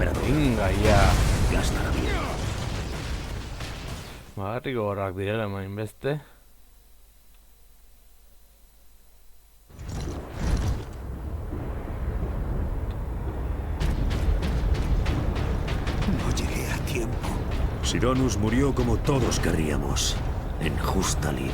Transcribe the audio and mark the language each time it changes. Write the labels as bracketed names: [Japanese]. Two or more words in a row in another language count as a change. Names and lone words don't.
[Spanish] Venga, ya. Gasta la vida. Bagarriko gorrak direla main beste. No llegué a tiempo. Sidonus murió como todos querríamos, en justa lid.